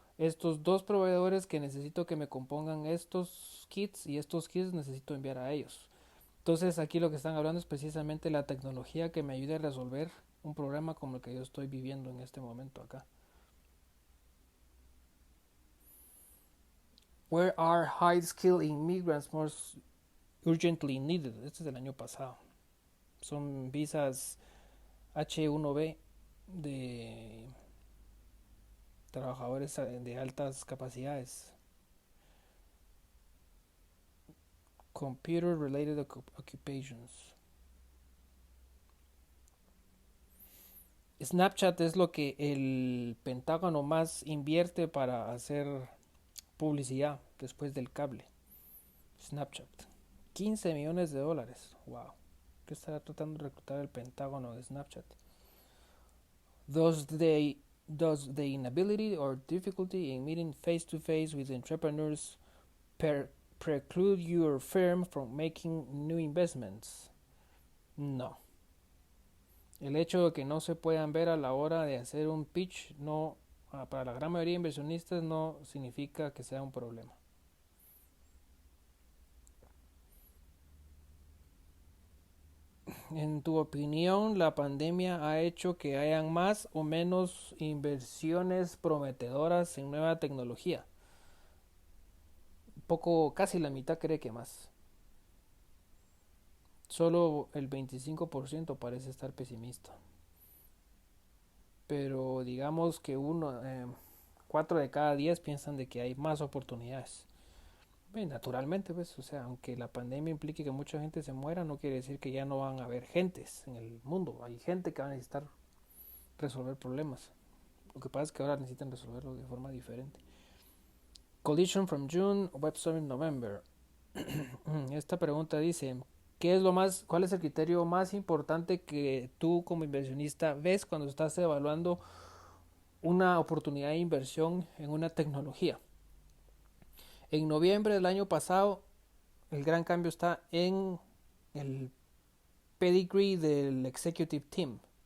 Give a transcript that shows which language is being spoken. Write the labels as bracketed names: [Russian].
[Spanish] estos dos proveedores que necesito que me compongan estos kits y estos kits necesito enviar a ellos. Entonces aquí lo que están hablando es precisamente la tecnología que me ayude a resolver un problema como el que yo estoy viviendo en este momento acá. [English] Where are high-skilled immigrants most urgently needed? [Spanish] Este es del año pasado. Son visas H1B de trabajadores de altas capacidades. [English] Computer related occupations. [Spanish] Snapchat es lo que el Pentágono más invierte para hacer publicidad después del cable. Snapchat. 15 millones de dólares. Wow. ¿Qué estará tratando de reclutar el Pentágono de Snapchat? [English] Does the inability or difficulty in meeting face to face with entrepreneurs preclude your firm from making new investments? [Spanish] No. El hecho de que no se puedan ver a la hora de hacer un pitch no, para la gran mayoría de inversionistas no significa que sea un problema. En tu opinión, ¿la pandemia ha hecho que hayan más o menos inversiones prometedoras en nueva tecnología? Poco, casi la mitad cree que más. Solo el 25% parece estar pesimista. Pero digamos que 4 de cada 10 piensan de que hay más oportunidades. Naturalmente, pues, o sea, aunque la pandemia implique que mucha gente se muera, no quiere decir que ya no van a haber gentes en el mundo. Hay gente que va a necesitar resolver problemas. Lo que pasa es que ahora necesitan resolverlo de forma diferente. [English] Collision from June, Web Summit November. [Spanish] Esta pregunta dice, ¿cuál es el criterio más importante que tú como inversionista ves cuando estás evaluando una oportunidad de inversión en una tecnología? En noviembre del año pasado, el gran cambio está en el pedigree del [English] executive team.